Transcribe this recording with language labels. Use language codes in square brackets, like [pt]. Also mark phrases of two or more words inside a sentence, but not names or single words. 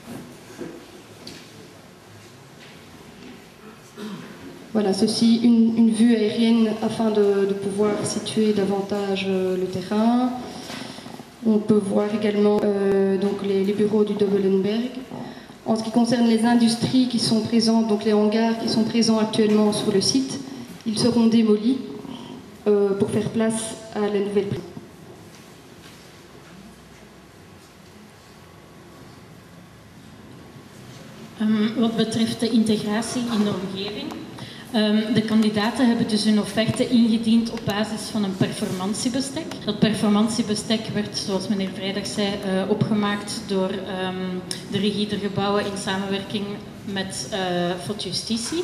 [fr] Voilà, ceci, une vue aérienne afin de pouvoir situer davantage le terrain. On peut voir également donc les bureaux du Dobelenberg. En ce qui concerne les industries qui sont présentes, donc les hangars qui sont présents actuellement sur le site, ils seront démolis pour faire place à la nouvelle prison. [nl] Wat betreft de integratie in de omgeving. De kandidaten hebben dus hun offerte ingediend op basis van een performatiebestek. Dat performatiebestek werd, zoals meneer Vrijdag zei, opgemaakt door de regie der gebouwen in samenwerking met Fot Justitie.